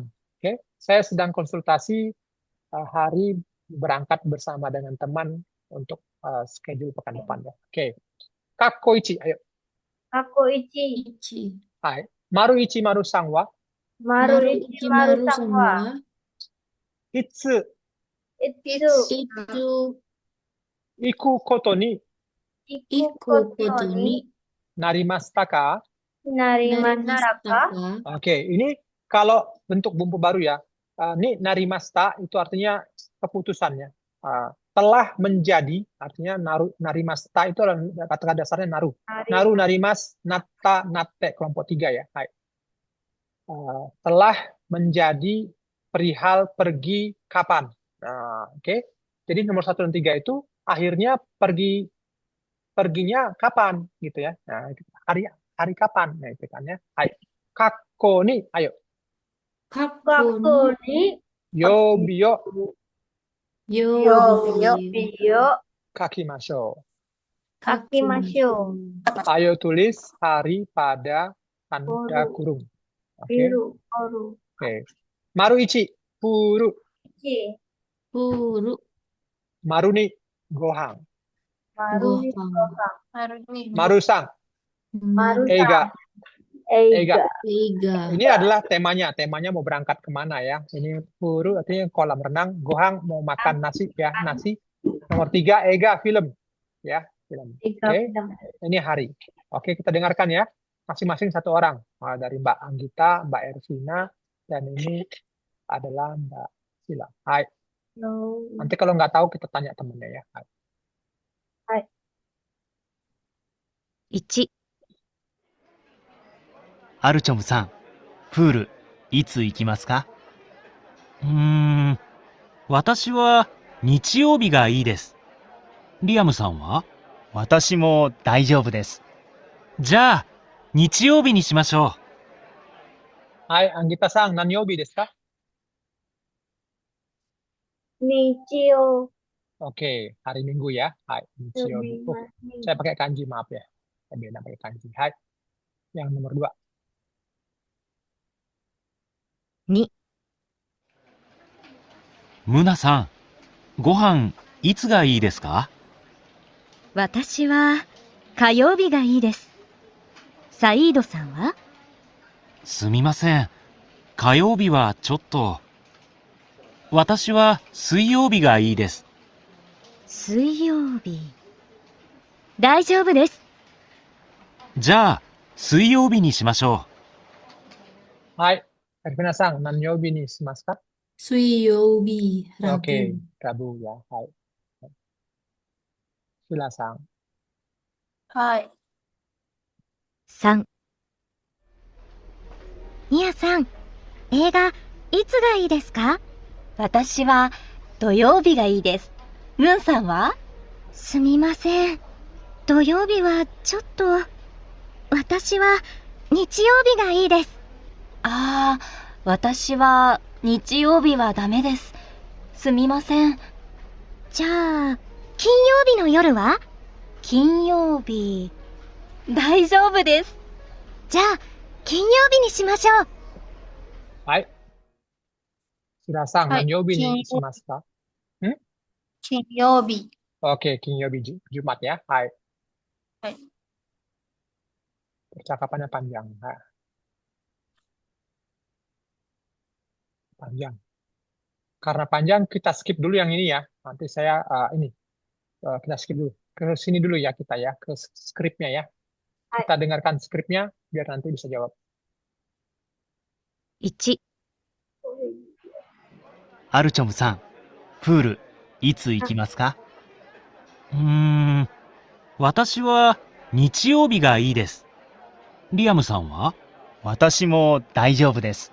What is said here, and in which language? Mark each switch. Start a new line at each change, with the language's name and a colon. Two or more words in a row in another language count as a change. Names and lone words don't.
Indonesian: Oke, saya sedang konsultasi hari berangkat bersama dengan teman untuk schedule pekan depan ya. Oke. Kakkoichi, ayo. Kakkoichi. Ichi.
Japanese: はい。丸1丸3は丸1丸3は
Indonesian: itsu itsu Itu
Japanese: 行くことに
Indonesian: iku koto koto ni ni
Japanese: なりましたか? なりましたか?
Indonesian: Oke, ini kalau bentuk bumbu baru ya. Ini narimashita itu artinya keputusannya. Telah menjadi, artinya narimashita itu adalah kata dasarnya naru.
Japanese: なる、なります、なった、なって,
Indonesian: kelompok 3 ya. Hai. Telah menjadi perihal pergi kapan. Oke. Jadi nomor 1 dan 3 itu akhirnya perginya kapan gitu ya. Nah, hari kapan. Nah, itu kan ya. Hai.
Japanese: かっこ2, ayo. かっこ2
Indonesian: Yobiyo yo kakimashou. kakimashou. Ayo tulis hari pada tanda kurung. Oke. Biru, oru. Oke.
Japanese: 丸1、ふる.
Indonesian: Ichi, Puru.
Japanese: 丸2、ご飯. 丸2
Indonesian: Gohan. gohan. Maru-san, Maru-san. eiga. Eiga. Eiga. Ini adalah temanya. Temanya mau berangkat kemana ya. Ini furu artinya kolam renang. Gohan mau makan nasi ya. Nasi. Nomor 3, eiga, film. Ya, film. Eiga Oke. film. Ini hari. Oke, kita dengarkan ya. Masing-masing 1 orang. Dari Mbak Anggita, Mbak Ervina, dan ini adalah Mbak Sila. Hai. No. Nanti kalau nggak tahu kita tanya temennya ya. Hai. 1、
Japanese: アルチョムさん、プール、いつ行きますか？私は日曜日がいいです。リアムさんは？私も大丈夫です。じゃあ、日曜日にしましょはい、Anggitaさん、何曜日ですか?
Indonesian: Nichio. Oke, hari Minggu ya.
Japanese: はい、日曜日.
Indonesian: Saya pakai kanji, maaf ya. Saya beda pakai kanji. Hai. Yang nomor 2. 2、う。
Japanese: ムナさん、ご飯いつがいいですか？私は火曜日がいいです。サイードさんは？すみません。火曜日はちょっと。私は水曜日がいいです。水曜日。大丈夫です。じゃあ、水曜日にしましょはい、Ervinaさん、何曜日にしますか?
Indonesian: Suiyobi. Rabu. Oke, Rabu ya. Hai. Sila-san. はい。
Japanese: 3、ミヤさん、映画、いつがいいですか？私は土曜日がいいです。ムンさんは？すみません。土曜日はちょっと。私は日曜日がいいです。ああ、私は日曜日はダメです。すみません。じゃあ、金曜日の夜は？金曜日。大丈夫です。じゃあ、金曜日にしましょう。
Indonesian: Hai. Sila-san, Hai,
Japanese: 何曜日に
Indonesian: Kin-
Japanese: しますか?
Indonesian: Kinyobi. Oke, Kinyobi Jumat ya. Hai. Hai. Percakapannya panjang. Hai. Panjang. Karena panjang, kita skip dulu yang ini ya. Nanti saya kita skip dulu. Ke sini dulu ya kita ya, ke skripnya ya. Kita dengarkan skripnya biar nanti bisa jawab. 1、
Japanese: アルチョムさん、プール、いつ行きますか？う。私は日曜日がいいです。リアムさんは？私も大丈夫です。